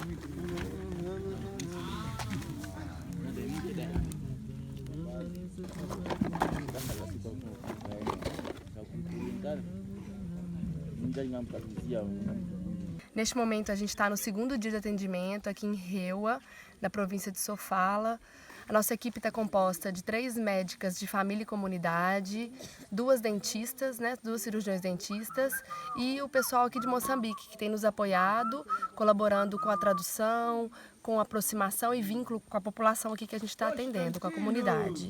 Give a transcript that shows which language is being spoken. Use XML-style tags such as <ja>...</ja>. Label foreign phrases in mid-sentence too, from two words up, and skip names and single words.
<pt>Neste momento a gente está no segundo dia de atendimento aqui em Reua, na província de Sofala. A nossa equipe está composta de 3 médicas de família e comunidade, 2 dentistas, né, 2 cirurgiões dentistas e o pessoal aqui de Moçambique que tem nos apoiado, colaborando com a tradução, com aproximação e vínculo com a população aqui que a gente está atendendo, com a comunidade.</pt>